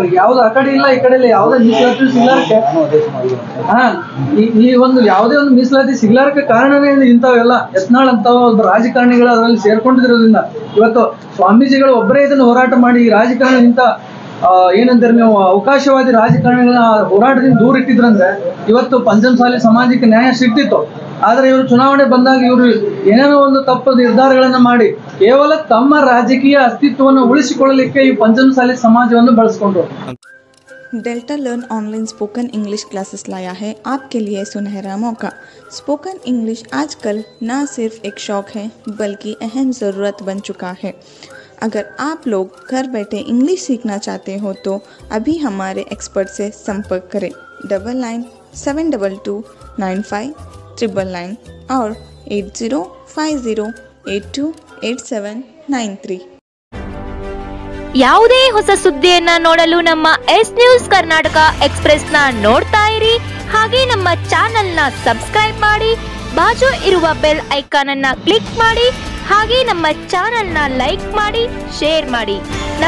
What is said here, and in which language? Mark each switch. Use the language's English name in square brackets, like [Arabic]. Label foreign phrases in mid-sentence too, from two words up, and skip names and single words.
[Kannada] ಯಾವ್ದು ಆ ಕಡೆ ಇಲ್ಲ ಈ ಕಡೆ ಇಲ್ಲ, ಯಾವುದೇ ಮೀಸಲಾತಿ ಸಿಗ್ಲಾರಕ್ಕೆ ಈ ಒಂದು ಯಾವುದೇ ಒಂದು ಮೀಸಲಾತಿ ಸಿಗ್ಲಾರಕ್ಕೆ ಕಾರಣನೇ ಇಂಥವೆಲ್ಲ ಯತ್ನಾಳ್ ಅಂತ ಒಬ್ಬ ರಾಜಕಾರಣಿಗಳು ಅದರಲ್ಲಿ ಸೇರ್ಕೊಂಡಿರೋದ್ರಿಂದ ಇವತ್ತು ಸ್ವಾಮೀಜಿಗಳು ಒಬ್ಬರೇ ಇದನ್ನು ಹೋರಾಟ ಮಾಡಿ ಈ ರಾಜಕಾರಣ ಇಂಥ ಏನಂತಾರೆ ನೀವು ಅವಕಾಶವಾದಿ ರಾಜಕಾರಣಿಗಳ ಹೋರಾಟದಿಂದ ದೂರ ಇಟ್ಟಿದ್ರಂದ್ರೆ ಇವತ್ತು ಪಂಚಮಸಾಲಿ ಸಮಾಜಕ್ಕೆ ನ್ಯಾಯ ಸಿಗ್ತಿತ್ತು. ಆದ್ರೆ ಇವರು ಚುನಾವಣೆ ಬಂದಾಗ ಇವರು ಏನೇನೋ ಒಂದು ತಪ್ಪು ನಿರ್ಧಾರಗಳನ್ನ ಮಾಡಿ ಕೇವಲ ತಮ್ಮ ರಾಜಕೀಯ ಅಸ್ತಿತ್ವವನ್ನು ಉಳಿಸಿಕೊಳ್ಳಲಿಕ್ಕೆ ಈ ಪಂಚಮಸಾಲಿ समाजವನ್ನು ಬಳಸಿಕೊಂಡ್ರು. [Hindi] डेल्टा लर्न [English] online spoken English classes [Hindi] लाया है आपके लिए सुनहरा मौका। [English] spoken English [Hindi] आजकल न सिर्फ एक शौक है बल्कि अहम ज़रूरत बन चुका है। अगर आप लोग घर बैठे इंग्लिश सीखना चाहते हो तो अभी हमारे एक्सपर्ट से संपर्क करें 9972295999 और 8050828793। [Kannada] ಯಾವುದೇ ಹೊಸ ಸುದ್ದಿಯನ್ನ ನೋಡಲು ನಮ್ಮ ಎಸ್ ನ್ಯೂಸ್ ಕರ್ನಾಟಕ ಎಕ್ಸ್‌ಪ್ರೆಸ್ ನ ನೋಡ್ತಾ ಇರಿ. ಹಾಗೆ ನಮ್ಮ ಚಾನೆಲ್ ನ ಸಬ್ಸ್ಕ್ರೈಬ್ ಮಾಡಿ, ಬಾಜು ಇರುವ [English] bell icon [Kannada] ಅನ್ನ ಕ್ಲಿಕ್ ಮಾಡಿ. ಹಾಗೆ ನಮ್ಮ ಚಾನೆಲ್ ನ ಲೈಕ್ ಮಾಡಿ, ಶೇರ್ ಮಾಡಿ.